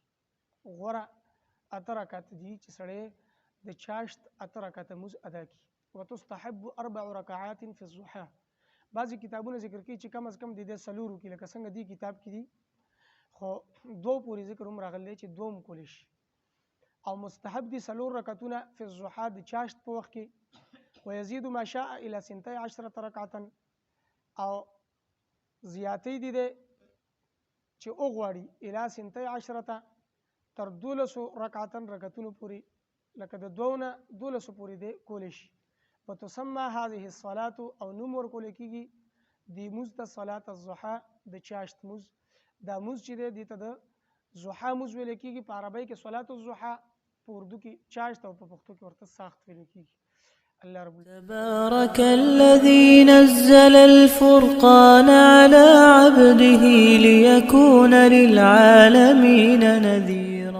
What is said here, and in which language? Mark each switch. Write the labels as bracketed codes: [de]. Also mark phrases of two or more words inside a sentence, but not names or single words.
[ps] غوره 8 رکعت دي چې سړی د چاشت 8 رکعته مز ادا کړي. [ar] وتستحب 4 رکعات فی الضحى. [ps] بعضې کتابونه ذکر کوي چې [ur] کم از کم [ps] د دې 4 کې، لکه څنګه دې کتاب کې دي، خو 2 پورې ذکر هم راغلی چې 2 کولی شي. او مستحب دي 4 رکعتونه [ar] فی الضحى [ps] د چاشت په وخت کې. [ar] ويزيد ما شاء الى 12 رکعة [ps] او زیاتی دي چې وغواړي الى 12 تر 12 رکعتونو پورې، لکه د 2 نه 12 پورې دی کولی شي. [ar] وتسمى هذه الصلاة [ps] او نوم ورکول کېږي د مز ته [ar] صلاة الضحى، [ps] د چاشت مز. دا مز چې دی دې ته د ضحى مز ویل کېږي په عربی کې [ar] صلاة الضحى، [ps] په اردو کې چاشت او په پښتو کې ورته ساخت ویل کېږي. [ar] الله رب تبارك الذي نزل الفرقان على عبده ليكون للعالمين نذيرا.